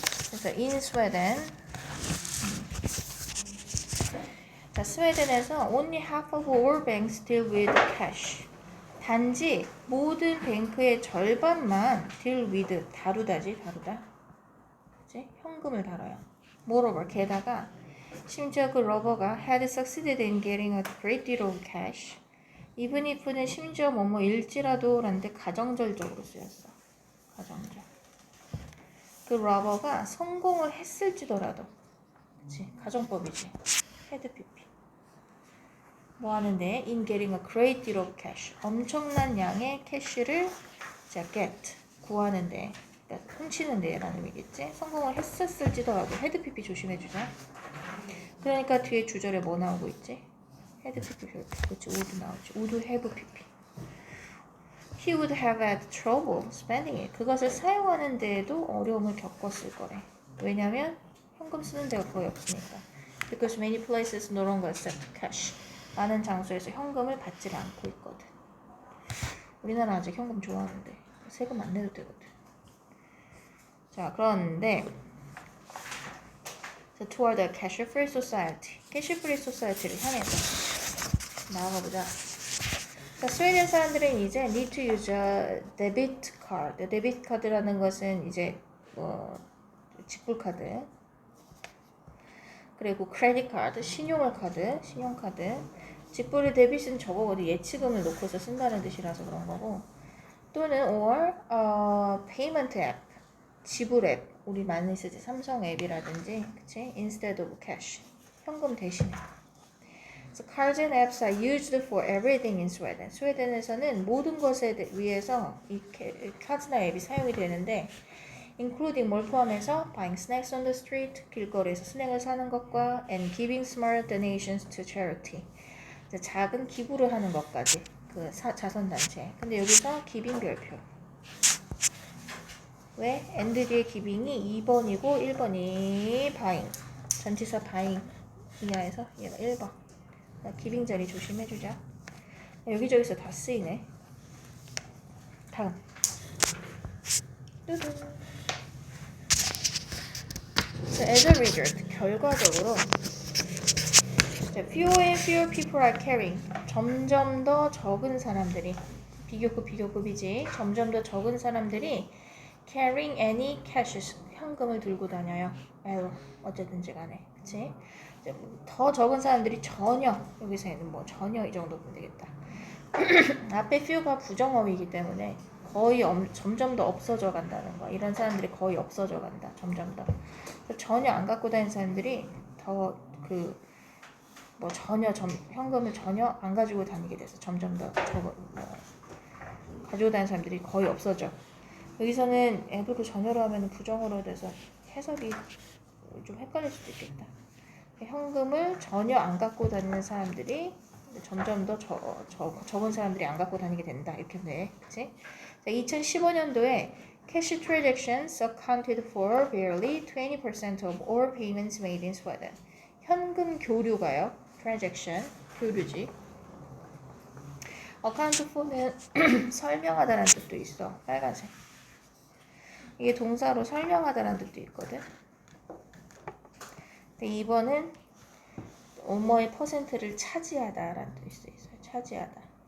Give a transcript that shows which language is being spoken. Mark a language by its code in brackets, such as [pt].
[ko] 그래서 [en] in Sweden. 자, [ko] 스웨덴에서 [en] only half of all banks deal with cash. [ko] 단지 모든 뱅크의 절반만 deal with 다루다. 그치? 현금을 다뤄요. [en] Moreover, [ko] 게다가 심지어 그 러버가 [en] had succeeded in getting a great deal of cash. [ko] even if는 심지어 뭐뭐일지라도 라는데 가정절적으로 쓰였어. 가정절. 그 러버가 성공을 했을지더라도. 그치? 가정법이지. had pp. 뭐 하는데? [en] in getting a great deal of cash. [ko] 엄청난 양의 캐시를 get. 구하는데. 그러니까 훔치는데 라는 의미겠지? 성공을 했었을지더라도 had pp 조심해주자. 그러니까 뒤에 주절에 뭐 나오고 있지? [en] had pp [ko] 그렇지 [en] would [ko] 나오지. [en] would have pp. He would have had trouble spending it. [ko] 그것을 사용하는 데에도 어려움을 겪었을 거래. 왜냐면 현금 쓰는 데가 거의 없으니까. [en] Because many places no longer accept cash. [ko] 많은 장소에서 현금을 받지를 않고 있거든. 우리나라 아직 현금 좋아하는데 세금 안 내도 되거든. 자, 그런데 [en] toward a cash-free society. [ko] cash-free society를 향해서 나아가보자. 자, 스웨덴 사람들은 이제 [en] need to use a debit card. [ko] 데비트 카드라는 것은 이제 지불 카드. 그리고 크레딧 카드, 신용카드. 지불의 데빗은 저거거든. 예치금을 놓고서 쓴다는 뜻이라서 그런 거고. 또는 or payment app, 지불 앱. 우리 많이 쓰지. 삼성 앱이라든지, 그치? [en] Instead of cash. [ko] 현금 대신에. [en] So cards and apps are used for everything in Sweden. [ko] 스웨덴에서는 모든 것에 위해서 이 카드나 앱이 사용이 되는데, including 뭘 포함해서 [en] buying snacks on the street, [ko] 길거리에서 스낵을 사는 것과 [en] and giving small donations to charity. [ko] 작은 기부를 하는 것까지 그 자선단체. 근데 여기서 giving 별표. 왜? and 뒤에 giving이 2번이고 1번이 buying. 전치사 buying 이하에서 얘가 1번. 기빙 자리 조심해주자. 여기저기서 다 쓰이네. 다음. [en] As a result, [ko] 결과적으로 [en] fewer and fewer people are carrying. [ko] 점점 더 적은 사람들이 비교급이지. 점점 더 적은 사람들이 [en] carrying any cash [ko] 현금을 들고 다녀요. 어쨌든지 간에, 그치? 더 적은 사람들이 전혀 여기서는 뭐 전혀 이 정도 보면 되겠다. 앞에 few가 부정어이기 때문에 거의 점점 더 없어져 간다는 거. 이런 사람들이 거의 없어져 간다. 점점 더. 전혀 안 갖고 다니는 사람들이 더 전혀 현금을 전혀 안 가지고 다니게 돼서 점점 더 가지고 다니는 사람들이 거의 없어져. 여기서는 애들로 전혀로 하면 부정어로 돼서 해석이 좀 헷갈릴 수도 있겠다. 현금을 전혀 안 갖고 다니는 사람들이 점점 더 적은 사람들이 안 갖고 다니게 된다. 이렇게 돼. 그치? 2015년도에 [en] cash transactions accounted for barely 20% of all payments made in Sweden. [ko] 현금 교류가요. transaction, 교류지. account for는 설명하다라는 뜻도 있어. 빨간색. 이게 동사로 설명하다라는 뜻도 있거든. 근데 2번은 뭐뭐의 퍼센트를 차지하다라는 뜻도 있어요. 차지하다.